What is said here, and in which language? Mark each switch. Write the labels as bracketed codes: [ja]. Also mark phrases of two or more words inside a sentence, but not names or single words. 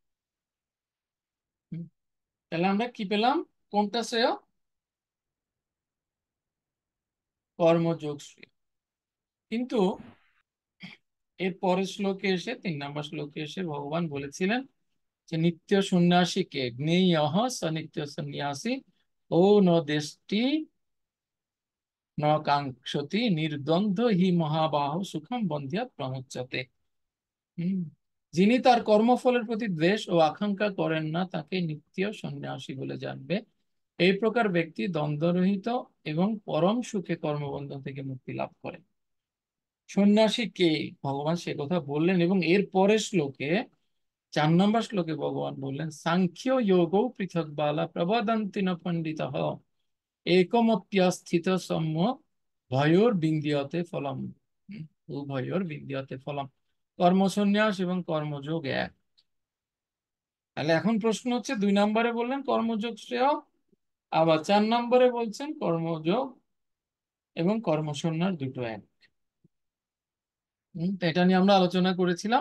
[bn] তাহলে আমরা কি পেলাম, কোনটা শ্রেয়? কর্মযোগ শ্রেয়। কিন্তু এর পরের শ্লোকে এসে 3 নম্বর শ্লোকে এসে ভগবান বলেছিলেন যে [sa] নিত্য সন্ন্যাসীকে জ্ঞেয়ঃ স নিত্য সন্ন্যাসী ও ন দেষ্টি ন কাঙ্ক্ষতি নির্দ্বন্দ্ব হি মহাবাহ সুখম বন্ধ্যাৎ প্রমুচ্যতে। [bn] যিনি তার কর্মফলের প্রতি দ্বেষ ও আকাঙ্ক্ষা করেন না তাকে নিত্য সন্ন্যাসী বলে জানবে। এই প্রকার ব্যক্তি দ্বন্দ্বরহিত এবং পরম সুখে কর্মবন্ধন থেকে মুক্তি লাভ করে। সন্ন্যাসী কে, ভগবান সে কথা বললেন, এবং এর পরের শ্লোকে 4 নম্বর শ্লোকে ভগবান বললেন [sa] সাংখ্য যোগ পৃথক বালা প্রবদন্তি ন পণ্ডিতঃ একমপ্যস্থিত সম্য ভয়োর বিন্দিয়তে ফলম। উভয়োর বিন্দিয়তে ফলম। [bn] কর্মসন্ন্যাস এবং কর্মযোগ এক। তাহলে এখন প্রশ্ন হচ্ছে, 2 নম্বরে বললেন কর্মযোগ শ্রেয়, আবার 4 নম্বরে বলছেন কর্মযোগ এবং কর্মসন্ন্যাস দুটো এক। এটা নিয়ে আমরা আলোচনা করেছিলাম।